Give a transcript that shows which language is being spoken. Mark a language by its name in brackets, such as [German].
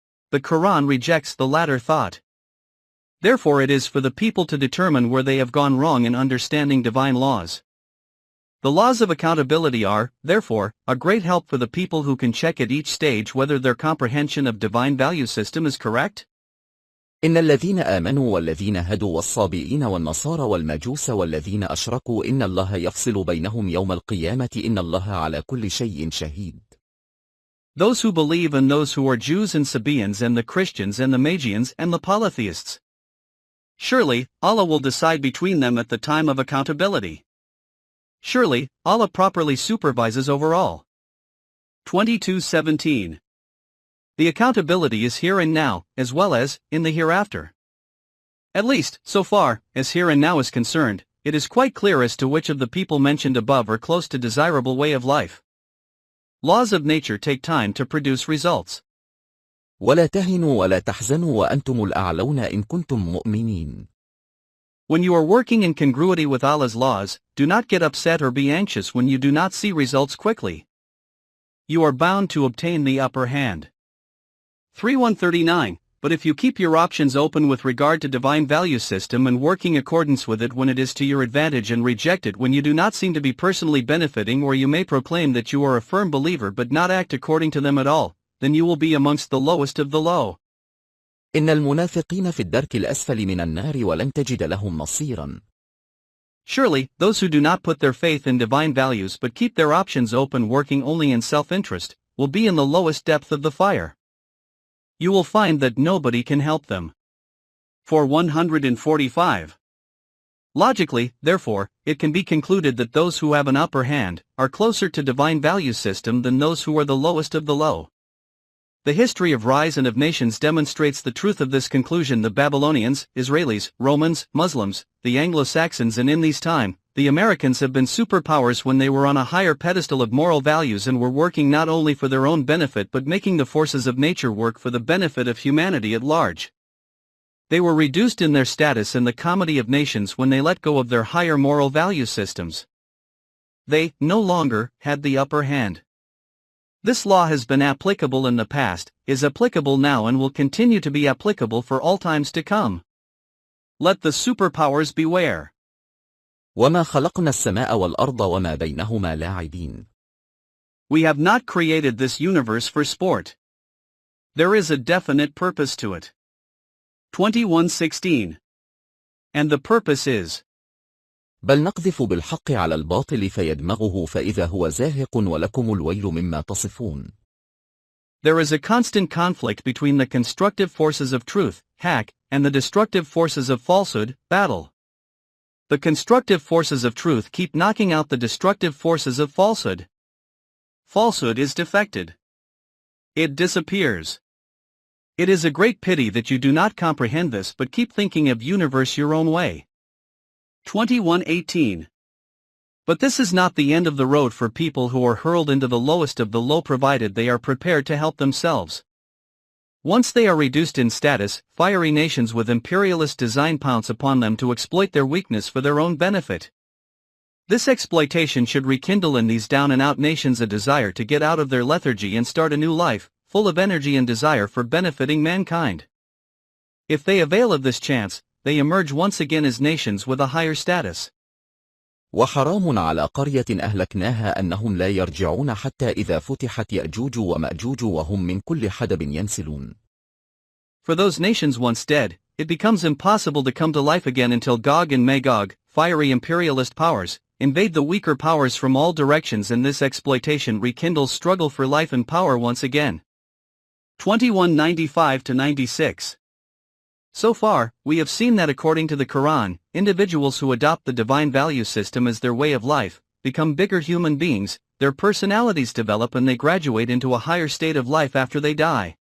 [English] The Quran rejects the latter thought. Therefore it is for the people to determine where they have gone wrong in understanding divine laws. The laws of accountability are, therefore, a great help for the people who can check at each stage whether their comprehension of divine value system is correct. [Arabic] إن الذين آمنوا والذين هدوا والصابئين والنصارى والمجوس والذين أشركوا إن الله يفصل بينهم يوم القيامة إن الله على كل شيء شهيد. [English] Those who believe and those who are Jews and Sabaeans and the Christians and the Magians and the polytheists. Surely, Allah will decide between them at the time of accountability. Surely, Allah properly supervises over all. 22:17. The accountability is here and now, as well as in the hereafter. At least, so far as here and now is concerned, it is quite clear as to which of the people mentioned above are close to desirable way of life. Laws of nature take time to produce results. [Arabic] ولا تهنوا ولا تحزنوا وأنتم الأعلون إن كنتم مؤمنين. [English] When you are working in congruity with Allah's laws, do not get upset or be anxious when you do not see results quickly. You are bound to obtain the upper hand. 3:139. But if you keep your options open with regard to divine value system and working accordance with it when it is to your advantage and reject it when you do not seem to be personally benefiting, or you may proclaim that you are a firm believer but not act according to them at all, then you will be amongst the lowest of the low. [Arabic] إن المنافقين في الدرك الأسفل من النار ولن تجد لهم نصيرا. [English] Surely, those who do not put their faith in divine values but keep their options open working only in self-interest, will be in the lowest depth of the fire. You will find that nobody can help them. 145. Logically, therefore, it can be concluded that those who have an upper hand are closer to divine value system than those who are the lowest of the low. The history of rise and of nations demonstrates the truth of this conclusion. The Babylonians, Israelis, Romans, Muslims, the Anglo-Saxons, and in these time, the Americans have been superpowers when they were on a higher pedestal of moral values and were working not only for their own benefit but making the forces of nature work for the benefit of humanity at large. They were reduced in their status in the comedy of nations when they let go of their higher moral value systems. They, no longer, had the upper hand. This law has been applicable in the past, is applicable now, and will continue to be applicable for all times to come. Let the superpowers beware. [Arabic] وما خلقنا السماء والأرض وما بينهما لاعبين. [English] We have not created this universe for sport. There is a definite purpose to it. 21:16. And the purpose is. [Arabic] بل نقذف بالحق على الباطل فيدمغه فإذا هو زاهق ولكم الويل مما تصفون. [English] There is a constant conflict between the constructive forces of truth, haq, and the destructive forces of falsehood, battle. The constructive forces of truth keep knocking out the destructive forces of falsehood. Falsehood is defected. It disappears. It is a great pity that you do not comprehend this but keep thinking of universe your own way. 21:18. But this is not the end of the road for people who are hurled into the lowest of the low, provided they are prepared to help themselves. Once they are reduced in status, fiery nations with imperialist design pounce upon them to exploit their weakness for their own benefit. This exploitation should rekindle in these down-and-out nations a desire to get out of their lethargy and start a new life, full of energy and desire for benefiting mankind. If they avail of this chance, they emerge once again as nations with a higher status. [Arabic] وحرام على قرية أهلكناها أنهم لا يرجعون حتى إذا فتحت يأجوج ومأجوج وهم من كل حدب ينسلون. [English] For those nations once dead, it becomes impossible to come to life again until Gog and Magog, fiery imperialist powers, invade the weaker powers from all directions, and this exploitation rekindles struggle for life and power once again. 21:95-96. So far, we have seen that according to the Quran, individuals who adopt the divine value system as their way of life, become bigger human beings, their personalities develop and they graduate into a higher state of life after they die.